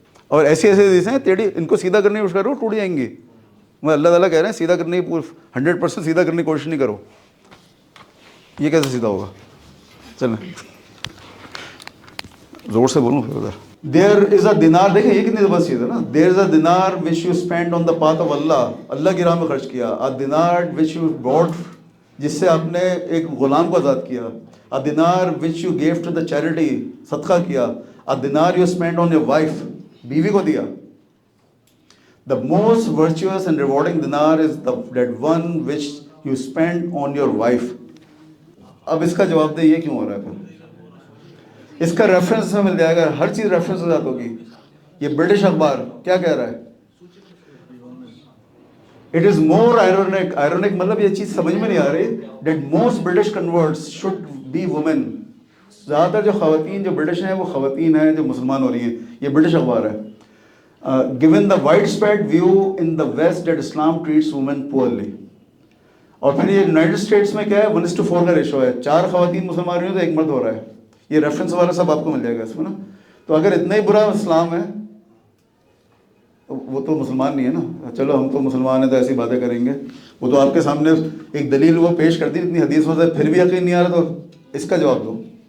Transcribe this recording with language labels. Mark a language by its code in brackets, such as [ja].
[ur] اور ایسی حدیثیں ہیں ٹیڑھی، ان کو سیدھا کرنے کی کوشش کرو ٹوٹ جائیں گی. اللہ تعالیٰ کہہ رہے ہیں سیدھا کرنے کی 100% سیدھا کرنے کی کوشش نہیں کرو. یہ کیسے سیدھا ہوگا؟ چلیں زور سے بولوں پھر ادھر. [en] there is a dinar, [ur] دیکھیں یہ کتنی زبردست چیز ہے نا. [en] there is a dinar which you spend on the path of Allah, [ur] اللہ کی راہ میں خرچ کیا. [en] a dinar which you bought, [ur] جس سے آپ نے ایک غلام کو آزاد کیا. [en] a dinar which you give to the charity, [ur] صدقہ کیا. [en] a dinar you spend on your wife, [ur] بیوی کو دیا. [en] The most virtuous and rewarding dinar is that one which you spend on your wife. [ur] اب اس کا جواب دیں یہ کیوں ہو رہا ہے پھر؟ اس کا ریفرنس میں مل جائے گا, ہر چیز ریفرنس کے ساتھ ہوگی. یہ برٹش اخبار کیا کہہ رہا ہے؟ [en] it is more ironic, [ur] ironic مطلب یہ چیز سمجھ میں نہیں آ رہی, [en] That most British converts should be women. [ur] زیادہ تر جو خواتین جو برٹش ہیں وہ خواتین ہیں جو مسلمان ہو رہی ہیں. یہ برٹش اخبار ہے. [en] Given the widespread view in the west that Islam treats women poorly. [ur] اور پھر یہ یونائٹڈ اسٹیٹس میں کیا ہے, 1:4 کا ریشو ہے. 4 خواتین مسلمان ہو رہی ہیں تو 1 مرد ہو رہا ہے. یہ ریفرنس والا سب آپ کو مل جائے گا اس میں نا. تو اگر اتنا ہی برا اسلام ہے وہ تو مسلمان نہیں ہے نا. چلو ہم تو مسلمان ہیں تو ایسی باتیں کریں گے. وہ تو آپ کے سامنے ایک دلیل وہ پیش کر دی اتنی حدیث میں سے, پھر بھی یقین نہیں آ رہا, تو اس کا جواب دو.